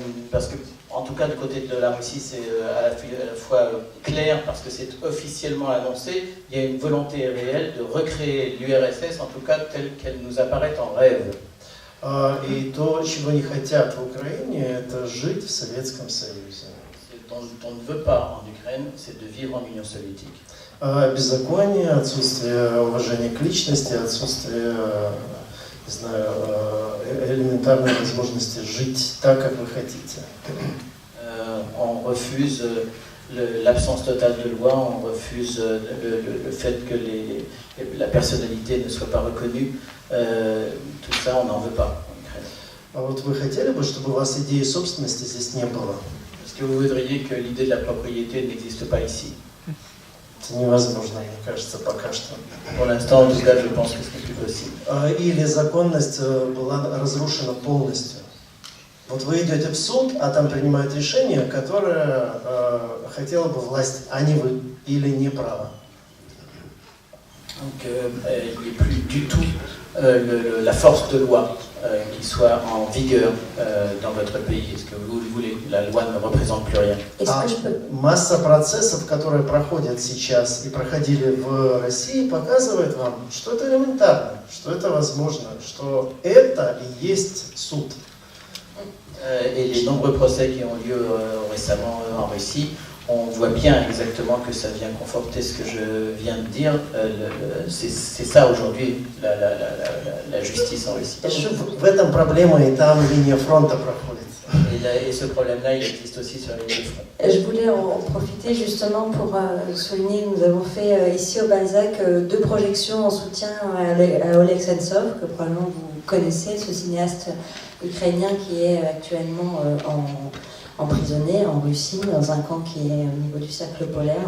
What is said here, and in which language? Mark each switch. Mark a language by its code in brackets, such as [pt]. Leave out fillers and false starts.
[fr] Parce que, en tout cas, du côté de la Russie, c'est à la fois clair parce que c'est officiellement annoncé. Il y a une volonté réelle de recréer l'URSS, en tout cas telle qu'elle nous apparaît en rêve. [ru] И то, чего не хотят в Украине, это жить в Советском Союзе. [fr] Dont on ne veut pas en Ukraine, c'est de vivre en Union soviétique. [ru] Беззаконие, отсутствие уважения к личности, отсутствие, не знаю, элементарной возможности жить так, как вы хотите. [fr] On refuse l'absence totale de loi, on refuse le fait que la personnalité ne soit pas reconnue. Tout ça, on n'en veut pas en Ukraine. [ru] А вот вы хотели бы, чтобы у вас идеи собственности здесь не было? [fr] Est-ce que vous voudriez que l'idée de la propriété n'existe pas ici? [ru] Это невозможно, мне кажется, пока что. [fr] Pour l'instant, en tout cas, je pense que ce n'est plus possible. [ru] Или законность была разрушена полностью. Вот вы идете в суд, а там принимают решение, которое хотела бы власть, а не вы, или не право. [fr] Donc, il n'y a plus du tout la force de loi qui soit en vigueur dans votre pays. Est-ce que vous voulez? La loi ne représente plus rien. [ru] Масса процессов, которые проходят сейчас и проходили в России, показывает вам, что это элементарно, что это возможно, что это и есть суд. [fr] Et les nombreux procès qui ont lieu récemment en Russie, on voit bien exactement que ça vient conforter ce que je viens de dire. C'est ça aujourd'hui la justice en Russie. [ru] В этом проблема, и там линия фронта проходит. [fr] Et ce problème-là, il existe aussi sur la ligne de front. Je voulais en profiter justement pour souligner que nous avons fait ici au Balzac 2 projections en soutien à Oleg Sentsov, que probablement vous connaissez, ce cinéaste ukrainien qui est actuellement emprisonné en Russie, dans un camp qui est au niveau du cercle polaire.